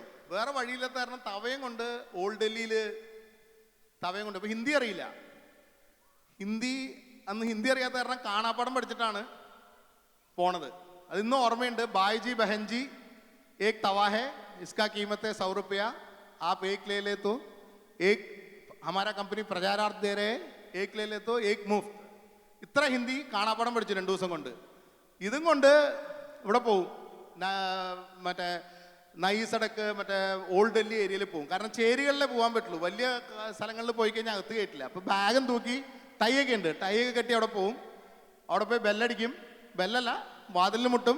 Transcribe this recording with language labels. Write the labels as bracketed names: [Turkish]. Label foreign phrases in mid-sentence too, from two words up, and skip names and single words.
[Malayalam] വേറെ വഴിയില്ലാത്ത കാരണം തവയും കൊണ്ട് ഓൾഡ് ഡൽഹിയിൽ ഇപ്പോൾ ഹിന്ദി അറിയില്ല. അന്ന് ഹിന്ദി അറിയാത്ത കാരണം കാണാപ്പാടം പഠിച്ചിട്ടാണ് പോണത്. അതിന്നും ഓർമ്മയുണ്ട്. [Hindi] भाईजी बहनजी एक तवा है, इसका कीमत 100 रुपया, आप एक ले ले तो एक, हमारा कंपनी प्रचारार्थ दे रहे, एक ले ले तो एक मुफ्त. [Malayalam] ഇത്ര ഹിന്ദി കാണാപ്പാടം പഠിച്ചു 2 ദിവസം കൊണ്ട്. ഇതും കൊണ്ട് ഇവിടെ പോവും, മറ്റേ നയി സടക്ക്, മറ്റേ ഓൾഡ് ഡൽഹി ഏരിയയിൽ പോകും. കാരണം ചേരികളിലേ പോകാൻ പറ്റുള്ളൂ, വലിയ സ്ഥലങ്ങളിൽ പോയി കഴിഞ്ഞാൽ അകത്ത് കയറ്റില്ല. അപ്പോൾ ബാഗും തൂക്കി ടൈയൊക്കെ ഉണ്ട്, ടൈയൊക്കെ കെട്ടി അവിടെ പോവും. അവിടെ പോയി ബെല്ലടിക്കും, ബെല്ലല്ല വാതിലിൽ മുട്ടും.